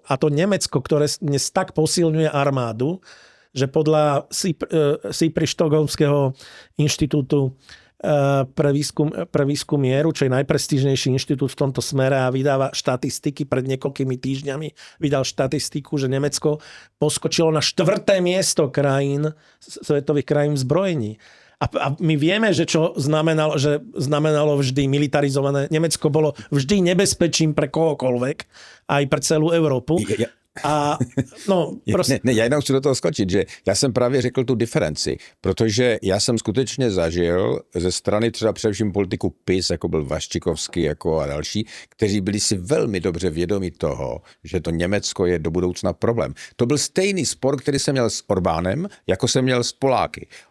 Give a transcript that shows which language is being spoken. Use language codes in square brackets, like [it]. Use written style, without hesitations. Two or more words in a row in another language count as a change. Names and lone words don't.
[sk] A to Nemecko, ktoré dnes tak posilňuje armádu, že podľa Štokholmského inštitútu pre výskum mieru, čo je najprestížnejší inštitút v tomto smere a vydáva štatistiky, pred niekoľkými týždňami vydal štatistiku, že Nemecko poskočilo na 4. miesto svetových krajín v zbrojení. A my vieme, že čo znamenalo vždy militarizované. Nemecko bolo vždy nebezpečím pre kohokoľvek, aj pre celú Európu. A no, [cs] prostě... Já jenom chci do toho skočit, že já jsem právě řekl tu diferenci, protože já jsem skutečně zažil ze strany třeba především politiku PiS, jako byl Vaščikovský jako a další, kteří byli si velmi dobře vědomi toho, že to Německo je do budoucna problém. To byl stejný spor, který jsem měl s Orbánem, jako jsem měl s Poláky.